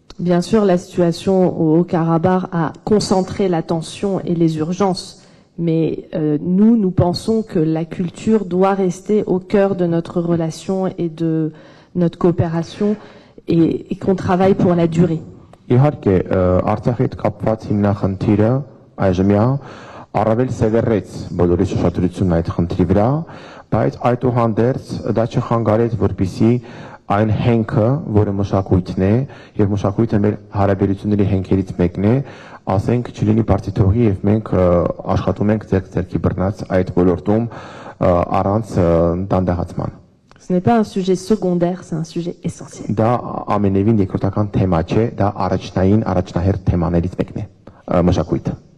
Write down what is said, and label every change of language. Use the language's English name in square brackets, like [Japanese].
[French] Bien sûr, la situation au Haut-Karabakh a concentré l'attention et les urgences Mais nous pensons que la culture doit rester au cœur de notre relation et de notre coopération et qu'on travaille pour la durée. [Armenian] Իհարկե Արցախի հետ կապված հիմնախնդիրը այժմյա առավել սևեռեց բոլորի շոշափությունն այդ խնդրի վրա, բայց այդուհանդերձ դա չխանգարեց, որպեսզի այն հենքը, որը մշակույթն է եւ մշակույթը մեր հարաբերությունների հենքերից մեկն է, ասենք չլինի բարձիթողի եւ մենք աշխատում ենք ձեռք-ձեռքի բռնած այդ ոլորտում առանց դանդաղացման. [French] Ce n'est pas un sujet secondaire, c'est un sujet essentiel. [Armenian] Դա ամենևին երկրորդական թեմա չէ, դա առաջնահերթ թեմաներից մեկն է, մշակույթը.